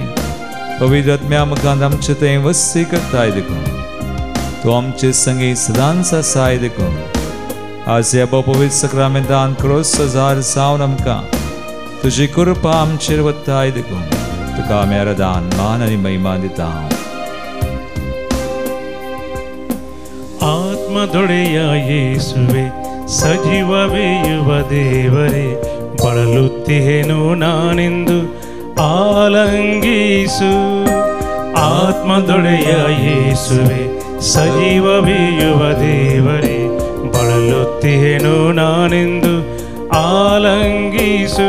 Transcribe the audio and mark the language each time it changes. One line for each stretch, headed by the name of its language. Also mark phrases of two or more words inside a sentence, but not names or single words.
Konkani: पवित्र आत्म्या आमकां आमचे थंय वस्ती करताय देखून तूं आमचे संगी सदांच आसाय देखून आज ह्या पवित्र सक्रामेंतान क्रोस हजार सावन आमकां तुजी कृपा आमचेर वत्ताय देखून तुका आमी आराधन मान आनी महिमा दिता.
Kannada: ಆತ್ಮದೊಡೆಯ ಯೇಸುವೆ ಸಜೀವವೇ ಯುವ ದೇವರೇ ಬಳಲುತ್ತಿಹೆನು ನಾನೆಂದು ಆಲಂಗಿಸು. ಆತ್ಮದೊಡೆಯ ಯೇಸುವೆ ಸಜೀವವೇ ಯುವ ದೇವರೇ ಬಳಲುತ್ತಿಹೆನು ನಾನೆಂದು ಆಲಂಗಿಸು.